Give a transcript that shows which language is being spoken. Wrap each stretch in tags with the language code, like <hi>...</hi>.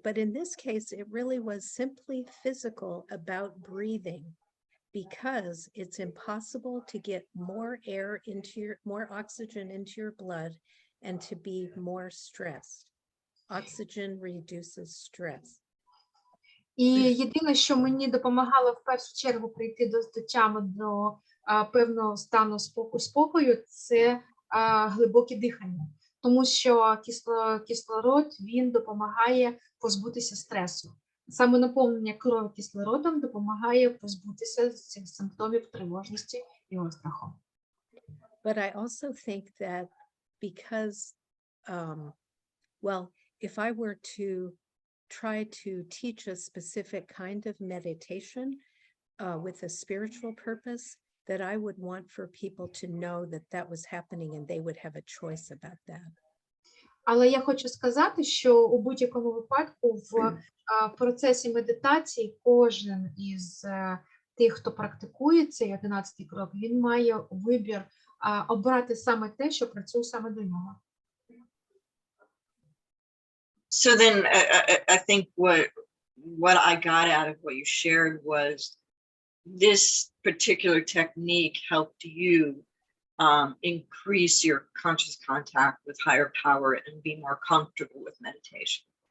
<en>But in this case, it really was simply physical about breathing, because it's impossible to get more air into more oxygen into your blood and to be more stressed. Oxygen reduces stress.</en> <uk>І єдине, що мені допомагало в першу чергу прийти до тями до певного стану спокою, це глибоке дихання. Тому що кислород, він допомагає позбутися стресу. Саме наповнення крові кислородом допомагає позбутися цих симптомів тривожності і страху.</uk> <en>But I also think that because, well, if I were to try to teach a specific kind of meditation with a spiritual purpose, that I would want for people to know that that was happening and they would have a choice about that.</en> <uk>Але я хочу сказати, що у будь-якому випадку в процесі медитації кожен із тих, хто практикує цей 11-й крок, він має вибір обрати саме те, що працює саме до нього.</uk> <en>So then I think what I got out of what you shared was this particular technique helped you increase your conscious contact with higher power and be more comfortable with meditation.</en>